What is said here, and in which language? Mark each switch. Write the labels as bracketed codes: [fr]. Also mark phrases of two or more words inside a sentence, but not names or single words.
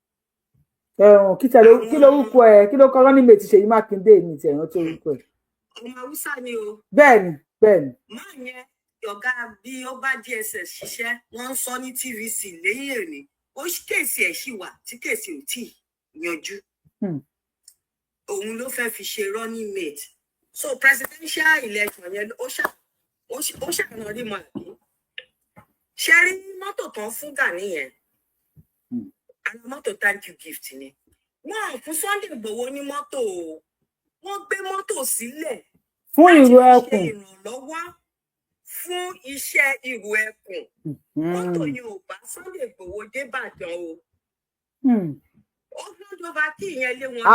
[yo] Kí lorúkọ ẹ̀ kí ló kọ [en] running mate [yo] Ṣèyí Mákindé ní ti ẹ̀rọ tó orúkọ ẹ̀. Ọmọ Haúsá ni o. Bẹ́ẹ̀ni. Máa yẹn ọ̀gá bí ó bá DSS ṣiṣẹ́ wọ́n ń sọ ní TVC lẹ́yìn òní ó kéèsì ẹ̀ ṣì wà tí kéèsì ò tí ì yanjú. òun ló fẹ́ fi ṣe [en] running mate [yo] so [en] presidential election [yo] yẹn ó ṣàná rí mọ́ àbí ṣe rí mọ́tò tán fún Gani yẹn àwọn mọ́tò [en] thank you gift [yo] ni wọ́n fún Sunday Igboho ní mọ́tò wọ́n gbé mọ́tò sílẹ̀ fún Iru Ekun ìrànlọ́wọ́ fún iṣẹ́ Iru Ekun mọ́tò yẹn ò bá Sunday Igboho dé Ìbàdàn o ó lọ́dọ̀ bá kí ìyẹn lé wọn.